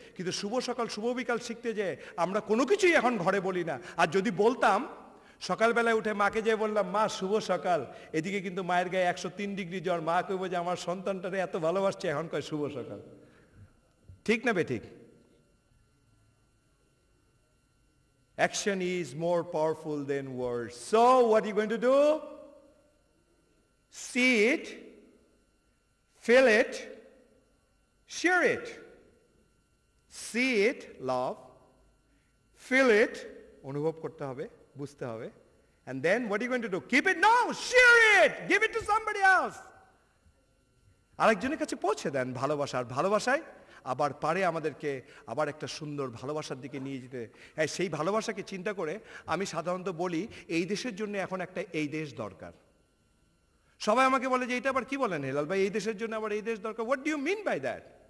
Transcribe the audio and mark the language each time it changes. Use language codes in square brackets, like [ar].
[bn] কিন্তু শুভ সকাল শুভ বিকাল শিখতে যে আমরা কোনো কিছুই এখন ঘরে বলি না। আর যদি বলতাম, সকালবেলায় উঠে মাকে যেয়ে বললাম মা শুভ সকাল, এদিকে কিন্তু মায়ের গায়ে 103 ডিগ্রি জ্বর, মা কইব যে আমার সন্তানটারে এত ভালোবাসছে, এখন কয় শুভ সকাল। ঠিক না বেঠিক? [en] Action is more powerful than words. So what are you going to do? See it, feel it, share it. See it, love. Feel it, [bn] অনুভব করতে হবে, বুঝতে হবে. [en] And then what are you going to do? Keep it? No, share it. Give it to somebody else. [bn] আরেকজনের কাছে পৌঁছে দেন ভালোবাসার। ভালোবাসায় আবার পারে আমাদেরকে আবার একটা সুন্দর ভালোবাসার দিকে নিয়ে যেতে। হ্যাঁ, সেই ভালোবাসাকে চিন্তা করে আমি সাধারণত বলি এই দেশের জন্য এখন একটা এই দেশ দরকার। সবাই আমাকে বলে যে এটা আবার কি বলেন হেলাল ভাই, এই দেশের জন্য আবার এই দেশ দরকার, [en] What do you mean by that?